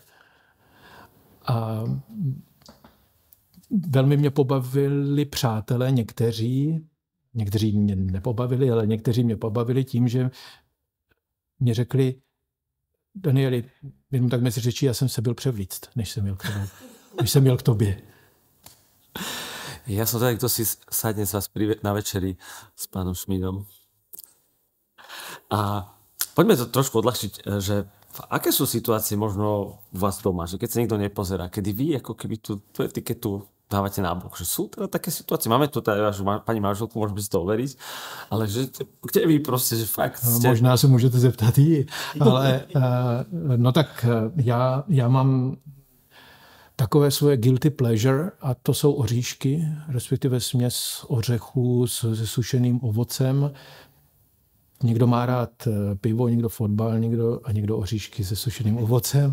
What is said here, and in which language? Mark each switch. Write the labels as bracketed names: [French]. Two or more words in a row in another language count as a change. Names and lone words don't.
[Czech] A velmi mě pobavili přátelé, někteří mě nepobavili, ale někteří mě pobavili tím, že mě řekli, Danieli, jenom tak mezi řečí, já jsem se byl převlíct, než jsem měl k tobě. [Slovak] Ja som teda, kto si sadne s vás na večeri s pánom Šmídom. A poďme to trošku odľahčiť, že v aké sú situácie možno u vás doma, že keď sa nikto nepozerá, kedy vy ako keby tú etiketu dávate nábok, že sú teda také situácie, máme tu teda pani manželku, môžeme si to overiť, ale že kde vy proste, že fakt ste... [Czech] Možná se můžete zeptat jí, ale no tak já mám takové svoje [English] guilty pleasure [Czech] a to jsou oříšky, respektive směs ořechů se sušeným ovocem. Někdo má rád pivo, někdo fotbal, někdo oříšky se sušeným ovocem.